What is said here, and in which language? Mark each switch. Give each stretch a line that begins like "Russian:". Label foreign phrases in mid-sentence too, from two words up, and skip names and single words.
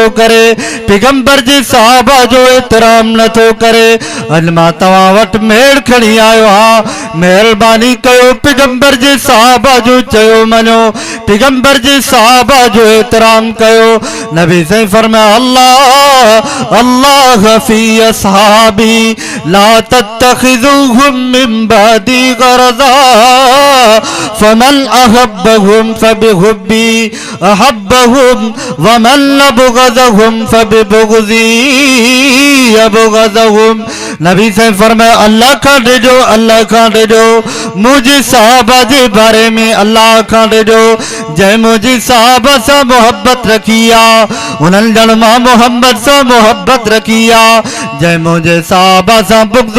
Sindhi: करे पैगंबर जी सहाबा जो एतराम नथो करे अॼु मां तव्हां वटि मेड़ खणी आयो आहियां महिरबानी कयो पैगंबर जी सहाबा जो चयो मञो पैगंबर जी सहाबा जो एतराम कयो नबी साईं फरमाया
Arabic: الله الله في أصحابي لا تتخذوهم من بعدي غرضا فمن أحبهم فبحبي أحبهم ومن أبغضهم فببغضي أبغضهم.
Sindhi: नबी साईं फरमाया अल्लाह खां ॾिजो अल्लाह खां ॾिजो मुंहिंजे सहाबा जे बारे में अल्लाह खां ॾिजो जंहिं मुंहिंजे सहाबा सां मोहब्बत रखी आहे उन्हनि ॼण मां मोहम्मद सां मोहब्बत रखी आहे जंहिं मुंहिंजे सहाबा सां बुग़्ज़